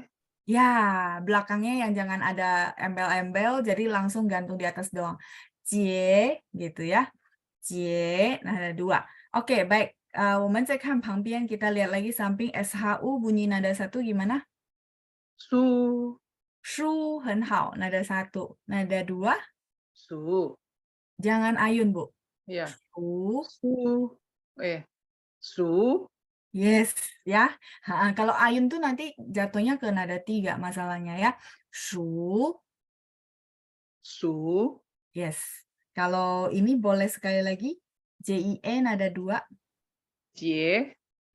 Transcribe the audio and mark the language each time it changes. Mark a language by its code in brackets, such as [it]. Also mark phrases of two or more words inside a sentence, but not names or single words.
[id] Ya, belakangnya yang jangan ada embel-embel, jadi langsung gantung di atas doang. Jie, gitu ya. Jie, nah ada dua. Oke, baik. [zh] 我们再看旁边, [id] kita lihat lagi samping SHU bunyi nada satu gimana? [zh] 书 Shu, 很好, [id] nada satu. Nada dua, [zh] 数 [id] jangan ayun, Bu. 呀 [zh] Shu, 书数 [id] yes, ya. Kalau ayun tuh nanti jatuhnya ke nada tiga masalahnya ya. [zh] Shu, 数 [id] yes. Kalau ini boleh sekali lagi. JIE nada dua. [zh] 接